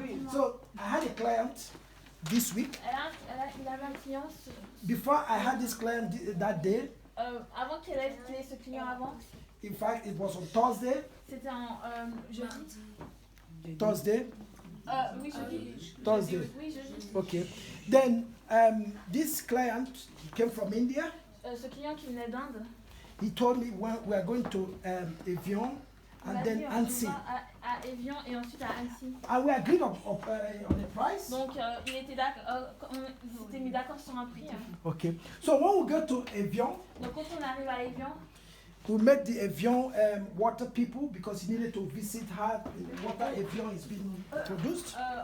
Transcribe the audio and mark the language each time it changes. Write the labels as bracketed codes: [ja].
[en] So I had a client this week. [fr] Il avait un client. [en] Before I had this client that day. [fr] Avant qu'il ait ce client avant. [en] In fact, it was on Thursday. [fr] C'était un jeudi. [en] Thursday. [fr] Oui, jeudi. [en] Thursday. [fr] Oui, jeudi. [en] Okay. Then this client came from India. [fr] Ce client qui venait d'Inde. [en] He told me we are going to Evian and then Annecy. [fr] À Evian et ensuite à Annecy. [en] And we agreed on the price. [fr] Donc il était d'accord, on s'était mis d'accord sur un prix. [en] Okay. So when we go to Evian. [fr] Donc quand on arrive à Evian. [en] We met the Evian water people because he needed to visit her. The water Evian is being produced.